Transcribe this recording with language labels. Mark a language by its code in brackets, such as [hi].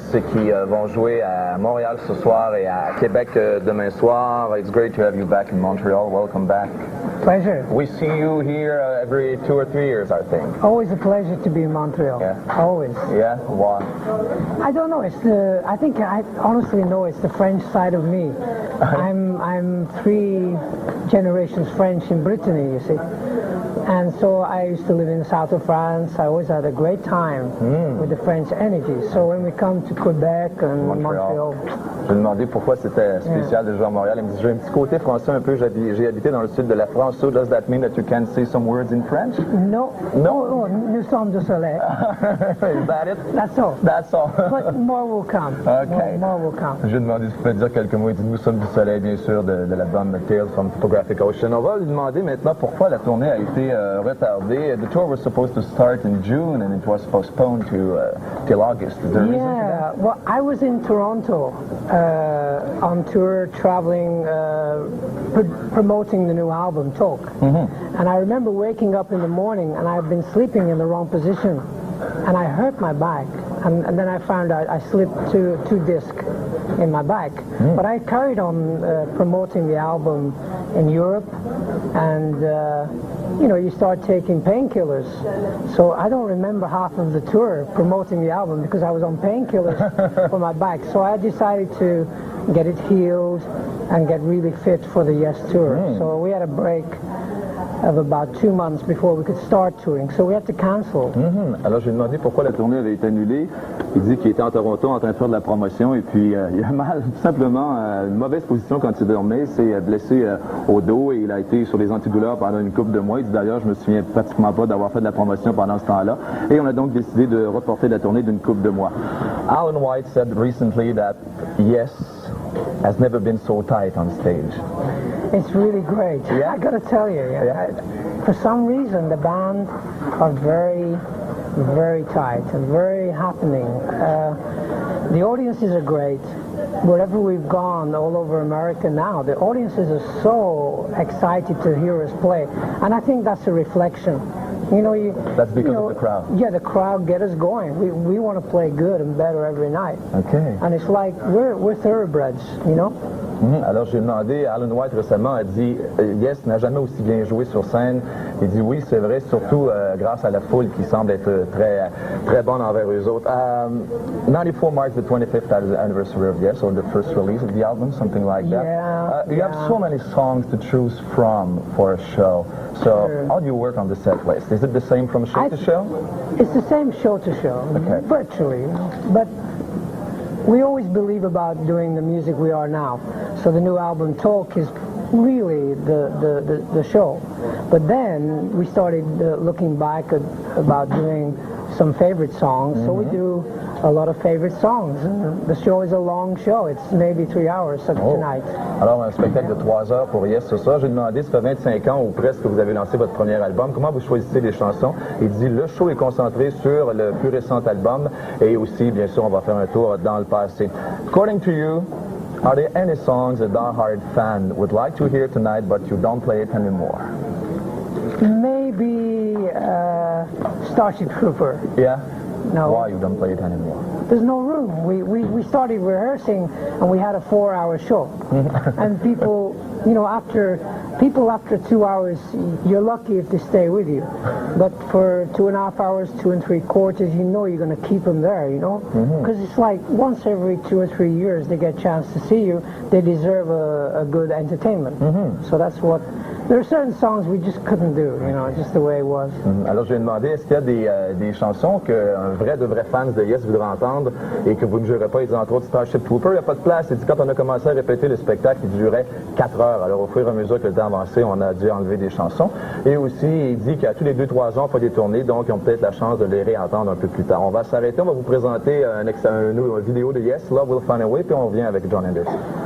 [fr] qui vont jouer à Montréal ce soir et à Québec demain soir. [en] It's great to have you back in Montreal. Welcome back. Pleasure. We see you here every 2 or 3 years, I think. Always a pleasure to be in Montreal. Yeah. Always. Yeah? Why? I don't know. I honestly know it's the French side of me. I'm 3 generations French in Brittany, you see. And so I used to live in the south of France. I always had a great time with the French energy. So when we come to Quebec and Montreal. [fr] Je lui ai demandé pourquoi c'était spécial de jouer à Montréal. Il me dit, j'ai un petit côté français un peu. J'ai habité dans le sud de la France. [en] So does that mean that you can say some words in French? No. No. [fr] Oh, nous sommes du soleil. [en] Is that it? That's all. That's all. But more will come. Okay. More will come. [fr] Je lui ai demandé si tu pouvais dire quelques mots. Il dit, nous sommes du soleil, bien sûr, de l'album Tales from Topographic Ocean. On va lui demander maintenant pourquoi la tournée a été retardée. [en] The tour was supposed to start in June and it was postponed to till August. Is there a reason for that? Well, I was in Toronto on tour, traveling, promoting the new album, Talk. And I remember waking up in the morning and I've been sleeping in the wrong position and I hurt my back. And then I found out I slipped two discs in my back. But I carried on promoting the album in Europe and you start taking painkillers. So I don't remember half of the tour promoting the album because I was on painkillers for my back. So I decided to get it healed and get really fit for the Yes tour. So we had a break of about 2 months before we could start touring. So we had to cancel. [fr] Alors je lui ai demandé pourquoi la tournée avait été annulée. Il dit qu'il était en Toronto en train de faire de la promotion et puis il a mal, tout simplement, une mauvaise position quand il dormait. Il s'est blessé au dos et il a été sur les antidouleurs pendant une couple de mois. Il dit d'ailleurs, je me souviens pratiquement pas d'avoir fait de la promotion pendant ce temps-là. Et on a donc décidé de reporter la tournée d'une couple de mois. [en] Alan White said recently that Yes has never been so tight on stage. It's really great. Yeah? I gotta tell you, for some reason the band are very, very tight and very happening. The audiences are great. Wherever we've gone all over America now, the audiences are so excited to hear us play. And I think that's a reflection. That's because of the crowd. Yeah, the crowd get us going. We want to play good and better every night. Okay. And it's like we're thoroughbreds, [fr] Alors j'ai demandé, Alan White récemment a dit Yes n'a jamais aussi bien joué sur scène. Il dit oui, c'est vrai, surtout grâce à la foule qui semble être très, très bonne envers eux autres. [en] 94 marks the 25th anniversary of Yes, or the first release of the album, something like that. Yeah. You have so many songs to choose from for a show. So how do you work on the set list? Is it the same from show to show? It's the same show to show, virtually. But we always believe about doing the music we are now. So the new album Talk is really the show. But then we started looking back about doing some favorite songs. So we do a lot of favorite songs. And the show is a long show. It's maybe 3 hours tonight. [fr] Alors un spectacle de 3 heures pour Yes ce soir. J'ai demandé, ça fait 25 ans ou presque que vous avez lancé votre premier album. Comment vous choisissez les chansons? Il dit, le show est concentré sur le plus récent album et aussi, bien sûr, on va faire un tour dans le passé. [en] According to you, are there any songs a die-hard fan would like to hear tonight but you don't play it anymore? Maybe Starship Trooper. Yeah? No. Why you don't play it anymore? There's no room. We started rehearsing and we had a 4-hour show. And people, after 2 hours, you're lucky if they stay with you. But for 2.5 hours, 2 3/4, you're going to keep them there, Because it's like once every 2 or 3 years they get a chance to see you, they deserve a good entertainment. So that's what... There are certain songs we just couldn't do, just the way it was. [fr] Alors, je lui ai demandé, est-ce qu'il y a des chansons qu'un vrai de vrais fans de Yes voudrait entendre et que vous ne jouerez pas? Il dit entre autres Starship Trooper, il n'y a pas de place. Il dit quand on a commencé à répéter le spectacle, il durait 4 heures. Alors, au fur et à mesure que le temps avançait, on a dû enlever des chansons. Et aussi, il dit qu'à tous les 2-3 ans, on fait des tournées, donc ils ont peut-être la chance de les réentendre un peu plus tard. On va s'arrêter, on va vous présenter une vidéo de Yes, Love Will Find a Way, puis on revient avec Jon Anderson.